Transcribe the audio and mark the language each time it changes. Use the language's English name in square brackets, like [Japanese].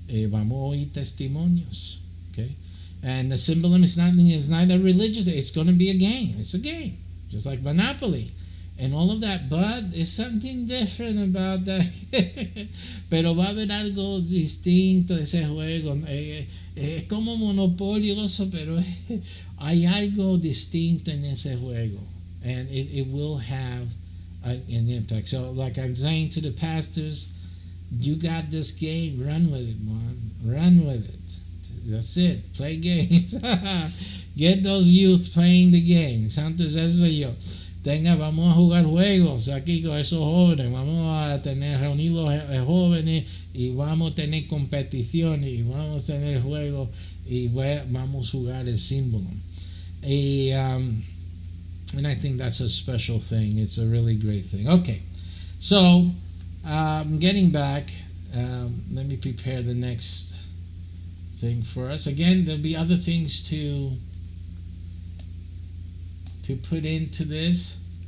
[Spanish] Vamos a oír testimonios. Okay? [English] And the SYMBOLUM is not a religious, it's going to be a game. It's a game, just like Monopoly and all of that, but it's something different about that. [Spanish] Pero va a haber algo distinto de ese juego. Es como monopolioso, pero hay algo distinto en ese juego, [English] and it will have an impact. So like I'm saying to the pastors, you got this game, run with it, man. Run with it. That's it. Play games. Get those youth playing the game. [Spanish] Santos, eso yo. Vamos a jugar juegos aquí con esos jóvenes. Vamos a reunir los jóvenes y vamos a tener competición y vamos a tener juegos y vamos a jugar el SYMBOLUM. [English] And I think that's a special thing. It's a really great thing. Okay, so getting back, let me prepare the next thing for us. Again, there'll be other things to put into this.